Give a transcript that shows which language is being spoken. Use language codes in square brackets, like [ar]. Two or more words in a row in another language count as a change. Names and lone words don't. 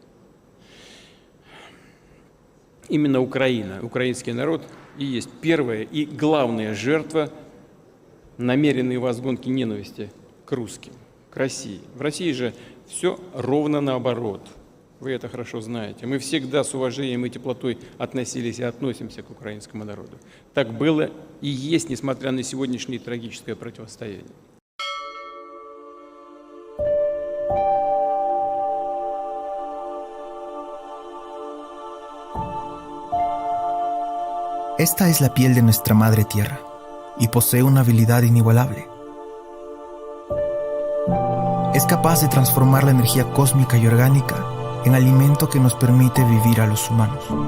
[ru] Именно Украина, украинский народ и есть первая и главная жертва намеренной возгонки ненависти к русским, к России. В России же все ровно наоборот. Вы это хорошо знаете. Мы всегда с уважением и теплотой относились и относимся к украинскому народу. Так было и есть, несмотря на сегодняшнее трагическое противостояние. [es] Esta es la piel de nuestra madre tierra y posee una habilidad inigualable. Es capaz de transformar la energía cósmica y orgánica en alimento que nos permite vivir a los humanos.